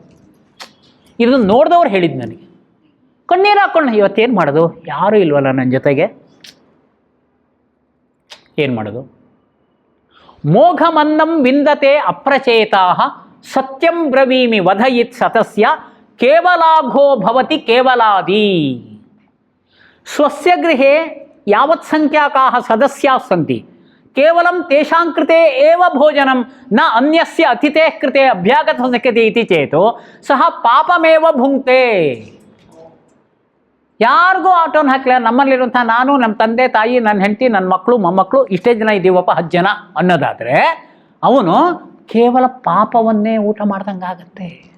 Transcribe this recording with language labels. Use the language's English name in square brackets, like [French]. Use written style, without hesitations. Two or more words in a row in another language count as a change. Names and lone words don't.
[Kannada] ಇದನ್ನು ನೋಡಿದವ್ರು ಹೇಳಿದ್ದು ನನಗೆ. ಕಣ್ಣೀರು ಹಾಕ್ಕೊಂಡು ಇವತ್ತೇನು ಮಾಡೋದು? ಯಾರೂ ಇಲ್ವಲ್ಲ ನನ್ನ ಜೊತೆಗೆ, ಏನು ಮಾಡೋದು? [Sanskrit] ಮೋಘಮನ್ನಂ ವಿಂದತೆ ಅಪ್ರಚೇತಾ ಸತ್ಯಂ ಬ್ರವೀಮಿ ವಧಯಿತ್ ಸತಸ್ಯ ಕೇವಲಾಘೋ ಭವತಿ ಕೇವಲಾದಿ. ಸ್ವಸ್ಯ ಗೃಹೇ ಯಾವತ್ ಸಂಖ್ಯಾಕಾಃ ಸದಸ್ಯಾಃ ಸಂತಿ ಕೇವಲಂ ತೇಷಾಂ ಕೃತೆ ಏವ ಭೋಜನಂ ನ ಅನ್ಯಸ್ಯ ಅತಿಥೇಃ ಕೃತೆ ಅಭ್ಯಾಗತ ಶಕ್ಯತೆ ಇತಿ ಚೇತು ಸಹ ಪಾಪಮೇವ ಭುಂಕ್ತೆ. [Kannada] ಯಾರಿಗೂ ಆಟೋನ ಹಾಕಲಿಲ್ಲ, ನಮ್ಮಲ್ಲಿರುವಂಥ ನಾನು, ನಮ್ಮ ತಂದೆ ತಾಯಿ, ನನ್ನ ಹೆಂಡತಿ, ನನ್ನ ಮಕ್ಕಳು, ಮೊಮ್ಮಕ್ಕಳು, ಇಷ್ಟೇ ಜನ ಇದ್ದೀವಪ್ಪ, 10 ಜನ ಅನ್ನೋದಾದರೆ ಅವನು ಕೇವಲ ಪಾಪವನ್ನೇ ಊಟ ಮಾಡ್ದಂಗೆ ಆಗತ್ತೆ.